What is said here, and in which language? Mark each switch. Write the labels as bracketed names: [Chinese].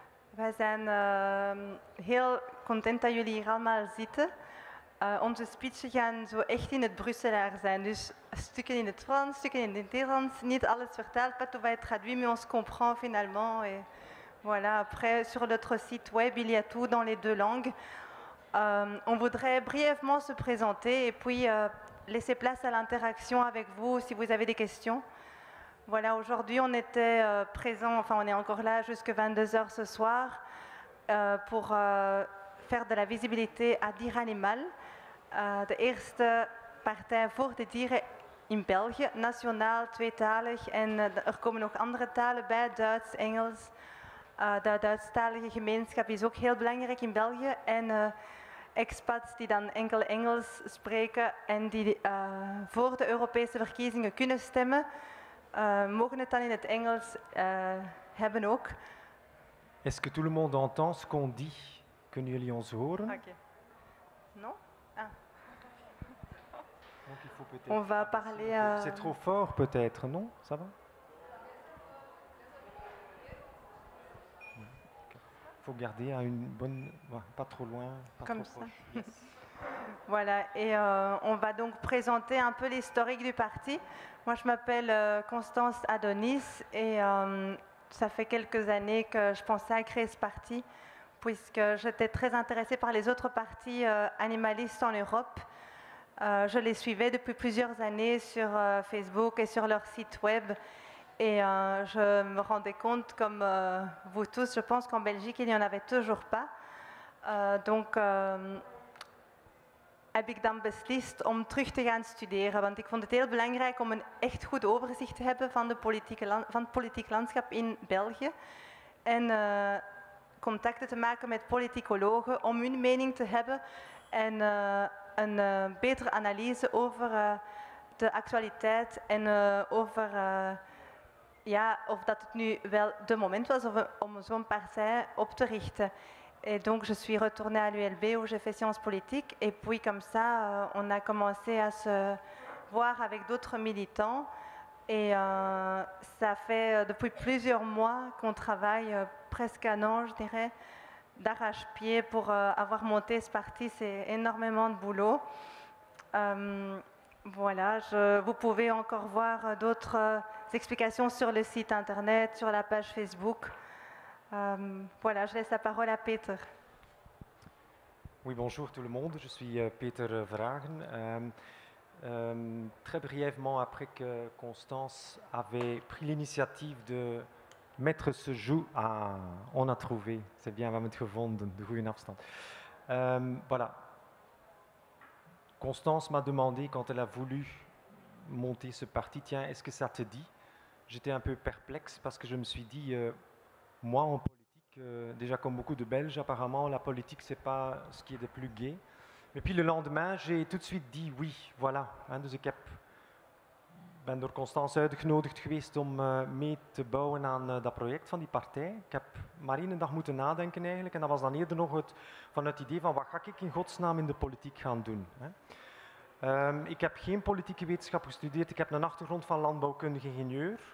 [Dutch] Wij zijn heel content dat jullie hier allemaal zitten. Onze speechen gaan zo echt in het Brusselaar zijn, dus stukken in het Frans, stukken in het Nederlands, niet alles vertaald, [French] pas tout va être traduit, mais on se comprend finalement. Et voilà, après sur notre site web, il y a tout dans les deux langues. On voudrait brièvement se présenter et puis laisser place à l'interaction avec vous si vous avez des questions. Voilà, aujourd'hui on était présents, enfin on est encore là jusqu'à 22h ce soir pour faire de la visibilité à Dier Animal. [Dutch] De eerste partij voor de dieren in België, nationaal, tweetalig en er komen nog andere talen bij, Duits, Engels. De Duitsstalige gemeenschap is ook heel belangrijk in België en expats die dan enkel Engels spreken en die voor de Europese verkiezingen kunnen stemmen, mogen het dan in het Engels hebben ook. [French] Est-ce que tout le monde entend ce qu'on dit? [Dutch] Kunnen jullie ons horen? [French] Ok. Non? Ah. Donc il faut peut-être. On va parler. C'est trop fort peut-être, non? Ça va? Il faut garder à une bonne, pas trop loin, pas Comme trop ça. proche. Yes. Voilà, et on va donc présenter un peu l'historique du parti. Moi, je m'appelle Constance Adonis et ça fait quelques années que je pensais à créer ce parti, puisque j'étais très intéressée par les autres partis animalistes en Europe. Je les suivais depuis plusieurs années sur Facebook et sur leur site web. Et je me rendais compte, comme vous tous, je pense qu'en Belgique, il n'y en avait toujours pas. [Dutch] Donc heb ik dan beslist om terug te gaan studeren. Want ik vond het heel belangrijk om een echt goed overzicht te hebben van, van het politiek landschap in België. En contacten te maken met politicologen om hun mening te hebben. En een betere analyse over de actualiteit en over ja, of dat het nu wel de moment was om zo'n partij op te richten. [French] Et donc je suis retournée à l'ULB où j'ai fait sciences politiques et puis comme ça on a commencé à se voir avec d'autres militants et ça fait depuis plusieurs mois qu'on travaille, presque un an je dirais, d'arrache-pied pour avoir monté ce parti. C'est énormément de boulot. Voilà, vous pouvez encore voir d'autres explications sur le site internet, sur la page Facebook. Voilà, je laisse la parole à Peter. Oui, bonjour tout le monde, je suis Peter Verhagen. Très brièvement, après que Constance avait pris l'initiatieve de mettre ce jeu à... On a trouvé, c'est bien, [Dutch] we hebben het gevonden, de goede afstand. [French] Voilà. Constance m'a demandé, quand elle a voulu monter ce parti, tiens, est-ce que ça te dit? J'étais un peu perplexe parce que je me suis dit... moi, en politique, déjà comme beaucoup de Belges, apparemment, la politique, c'est pas ce qui est de plus gai. Mais puis le lendemain, j'ai tout de suite dit oui, voilà. [Dutch] Dus ik ben door Constance uitgenodigd geweest om mee te bouwen aan dat project van die partij. Ik heb maar 1 dag moeten nadenken eigenlijk. En dat was dan eerder nog vanuit het idee van wat ga ik in godsnaam in de politiek gaan doen. Ik heb geen politieke wetenschap gestudeerd. Ik heb een achtergrond van landbouwkundige ingenieur.